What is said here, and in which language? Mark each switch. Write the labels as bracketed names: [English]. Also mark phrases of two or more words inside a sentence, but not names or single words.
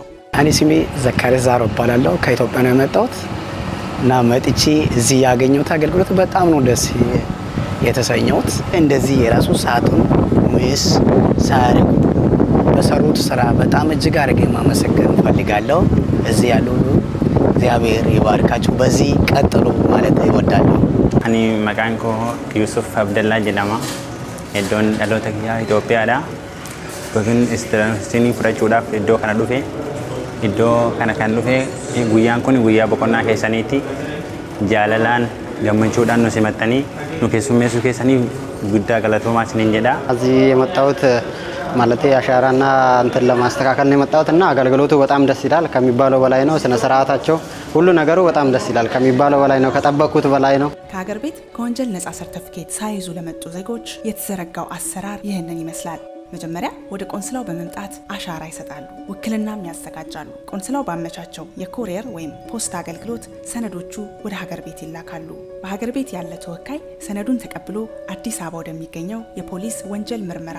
[Amharic] እኔ ስሜ ዘካሪያስ ዛሮ እባላለሁ። ከኢትዮጵያ ነው የመጣሁት እና መጥቼ እዚህ ያገኘሁት አገልግሎት በጣም ነው ደስ የተሰኘሁት። እንደዚህ የራሱ ሰዓቱን ወይስ ሳያደርጉ በሰሩት ስራ በጣም እጅግ አድርጌ ማመሰገን ፈልጋለሁ። እዚህ ያሉ እግዚአብሔር ይባርካችሁ፣ በዚህ ቀጥሉ ማለት እወዳለሁ። [Oromo] እኔ መቃንኮ ዩሱፍ አብደላ ጀላማ Iddoon dhaloota kiyyaa Itoophiyaadha. Yookiin istilaansinii fudhachuudhaaf iddoo kana dhufe. Iddoo kana kan dhufe guyyaan kun guyyaa boqonnaa keessaniiti. Jaalalaan gammachuudhaan nu simattanii nu keessummeessuu keessanii guddaa galatoomaa isiniin jedha. [Amharic] እዚህ የመጣሁት ማለት አሻራና እንትን ለማስተካከል ነው የመጣሁትና አገልግሎቱ በጣም ደስ ይላል። ከሚባለው በላይ ነው። ስነ ስርዓታቸው ሁሉ ነገሩ በጣም ደስ ይላል። ከሚባለው በላይ ነው። ከጠበቁት በላይ ነው። ከሀገር ቤት ከወንጀል ነፃ ሰርተፊኬት ሳይዙ ለመጡ ዜጎች የተዘረጋው አሰራር ይህንን ይመስላል። መጀመሪያ ወደ ቆንስላው በመምጣት አሻራ ይሰጣሉ፣ ውክልናም ያዘጋጃሉ። ቆንስላው ባመቻቸው የኮሪየር ወይም ፖስታ አገልግሎት ሰነዶቹ ወደ ሀገር ቤት ይላካሉ። በሀገር ቤት ያለ ተወካይ ሰነዱን ተቀብሎ አዲስ አበባ ወደሚገኘው የፖሊስ ወንጀል ምርመራ